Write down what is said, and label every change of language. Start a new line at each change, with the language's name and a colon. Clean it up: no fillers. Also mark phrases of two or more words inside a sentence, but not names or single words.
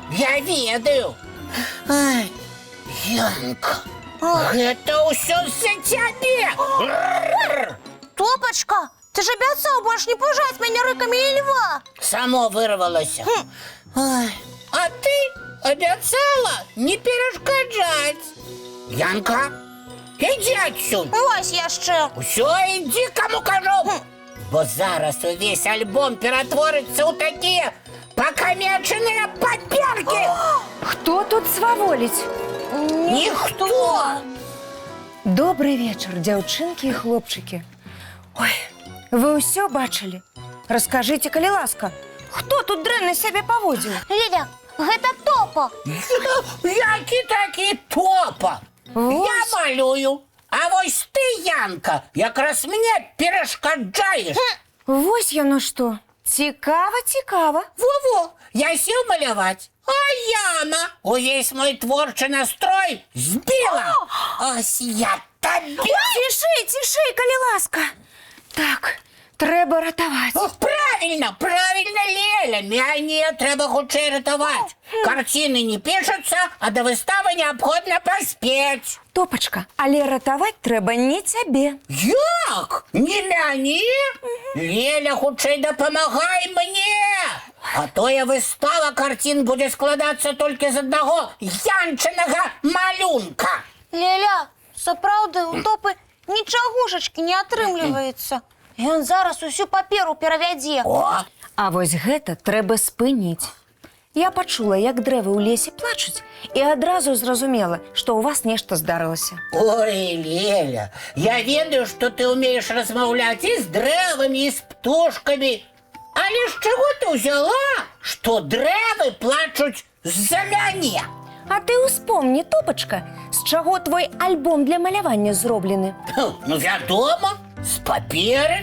Belarusian: Я ведаю. Янка, гэта ўсё з-за цябе. Топочка, ты ж абяцаў больш не пужаць мяне рыкамі і льва. Само вырвалася. А ты абяцала не перашкаджаць. Янка,
Ukrainian: Іди отсюда. Ось яще. Все, іди, кому кажу. Бо зараз увесь альбом перетвориться у такі покамечені папірки.
Belarusian: Хто тут сваволіць? Ніхто. Добрый вечар, дзяўчынкі і хлопчыкі. Ой, вы ўсё бачылі? Раскажыце, калі ласка, хто тут дрэнна сябе паводзіў? Ліля, гэта Топа. Які такі Топа? Вось. Я малюю. А вось ты, Янка, якраз мне перешкаджаєш. Вось яно што. Цікава, цікава. Во-во,
Ukrainian: я сів малювати. А Яна увесь мой творчий настрой збила. Ось я тобі.
Belarusian: Цішэй, цішэй, калі ласка. Так, трэба ратаваць. Правильно, правильно, Леля. Мяне треба хутчэй ратаваць.
Russian: Картины не пишутся, а до выставы необходимо поспеть.
Belarusian: Топачка, але ратаваць трэба не цябе. Як? Не мяне? Леля, хутчэй дапамагай мне. А то я выстава картин будет складацца толькі з аднаго янчынага малюнка. Ліля, сапраўды, у Топы нічагушачкі не атрымліваецца. Ён зараз усю паперу перавядзе. О, А вось гэта трэба спыніць. Я пачула, як дрэвы ў лесе плачуць, і адразу зразумела, што ў вас нешта здарылася. ой, Леля, я ведаю,
Russian: что ты умеешь
Belarusian: размаўляць і з дрэвамі, і з птушкамі. Але з чаго ты ўзяла, што дрэвы плачуць з-за мяне? А ты ўспомні, Топачка, з чаго твой альбом для малявання зроблены. Ну, вядома, з паперы.